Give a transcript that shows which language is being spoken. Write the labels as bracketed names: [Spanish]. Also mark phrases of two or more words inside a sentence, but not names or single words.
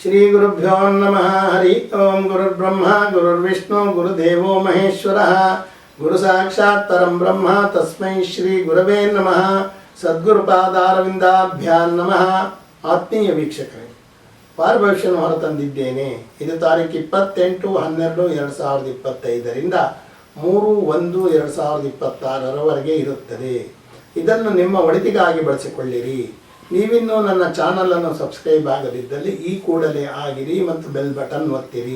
[Sanskrit] ಶ್ರೀ ಗುರುಭ್ಯೋ ನಮಃ. ಹರಿ ಓಂ. ಗುರುರ್ಬ್ರಹ್ಮ ಗುರುರ್ವಿಷ್ಣು ಗುರುದೇವೋ ಮಹೇಶ್ವರ. ಗುರು ಸಾಕ್ಷಾತ್ ಪರಂ ಬ್ರಹ್ಮ ತಸ್ಮೈ ಶ್ರೀ ಗುರವೇ ನಮಃ. ಸದ್ಗುರುಪಾದಾರವಿಂದಾಭ್ಯಾಂ ನಮಃ. [Kannada] ಆತ್ಮೀಯ ವೀಕ್ಷಕರೇ, ವಾರ ಭವಿಷ್ಯವನ್ನು ಹೊರತಂದಿದ್ದೇನೆ. ಇದು ತಾರೀಕು 28/12/2025ರಿಂದ 3/1/2026 ಇರುತ್ತದೆ. ಇದನ್ನು ನಿಮ್ಮ ಒಳಿತಿಗಾಗಿ ಬಳಸಿಕೊಳ್ಳಿರಿ. ನೀವಿನ್ನೂ ನನ್ನ ಚಾನಲನ್ನು ಸಬ್ಸ್ಕ್ರೈಬ್ ಆಗದಿದ್ದಲ್ಲಿ ಈ ಕೂಡಲೇ ಆಗಿರಿ ಮತ್ತು [English] bell button [Kannada] ಒತ್ತಿರಿ.